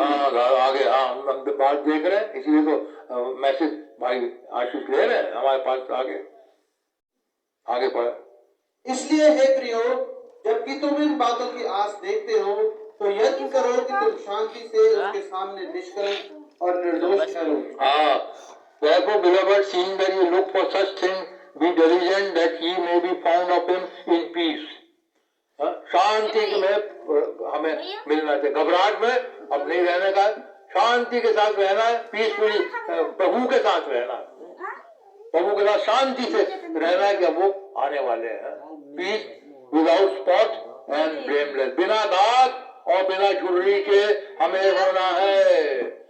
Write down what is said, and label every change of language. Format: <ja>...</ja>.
<hi>आगे हम बात देख रहे हैं, इसलिए तो मैसेज भाई आशीष ले रहे हैं हमारे पास। आगे पढ़े। इसलिए हे प्रियो, जबकि तुम इन बातों की आस देखते हो, तो यत्न करो कि तुम शांति से उसके सामने निष्कलंक और निर्दोष ठहरो।</hi> <en>Therefore, beloved, seeing that you look for such things, be diligent that ye may be found of him in peace.</en> <hi>शांति में हमें मिलना चाहिए, घबराहट में अब नहीं रहने का, शांति के साथ रहना है, पीसफुली प्रभु के साथ रहना है, प्रभु के साथ शांति से रहना है कि अब वो आने वाले हैं।</hi> <en>peace without spot and blameless,</en> <hi>बिना दाग और बिना झुर्री के हमें होना है।</hi>